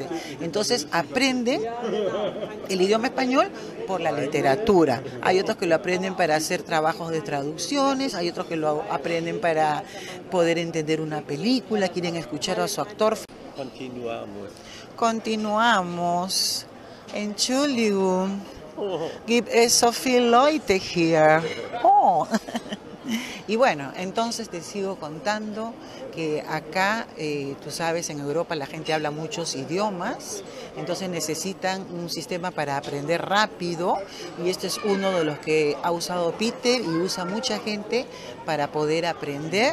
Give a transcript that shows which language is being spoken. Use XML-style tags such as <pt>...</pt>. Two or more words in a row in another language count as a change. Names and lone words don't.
<es>Entonces aprenden el idioma español por la literatura. Hay otros que lo aprenden para hacer trabajos de traducciones, hay otros que lo aprenden para poder entender una película, quieren escuchar a su actor. Continuamos.</es> <de>Entschuldigung. Gibt es so viele Leute hier. Oh.</de> <es>Y bueno, entonces te sigo contando que acá, tú sabes, en Europa la gente habla muchos idiomas, entonces necesitan un sistema para aprender rápido y este es uno de los que ha usado Peter y usa mucha gente para poder aprender.</es>